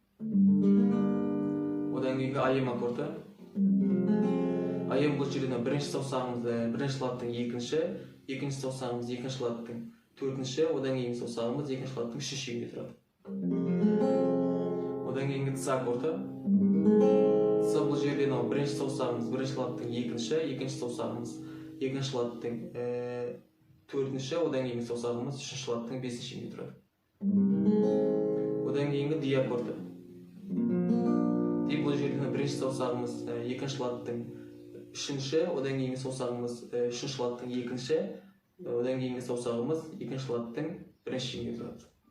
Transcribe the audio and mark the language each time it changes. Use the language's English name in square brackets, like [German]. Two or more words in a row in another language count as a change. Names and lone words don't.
[Kazakh] Одан кейінгі AM аккорды. AM бұл жерден бірінші саусағымыз 1-ші латтың 2-ші, екінші саусағымыз 2-ші латтың 4-ші, одан кейінгі саусағымыз 2-ші латтың 3-ші шегінде тұрады. Одан кейінгі С аккорды. С бұл жерден бірінші саусағымыз 1-ші латтың 2-ші, екінші саусағымыз 2-ші латтың 4-ші, одан кейінгі саусағымыз 3-ші латтың 5-ші шегінде тұрады. Одан кейінгі Д аккорды. Д бұл жерден бірінші саусағымыз 2-ші латтың 3-ші, одан кейінгі саусағымыз 3-ші латтың 2-ші, одан кейінгі саусағымыз 2-ші латтың 1-ші шегінде тұрады.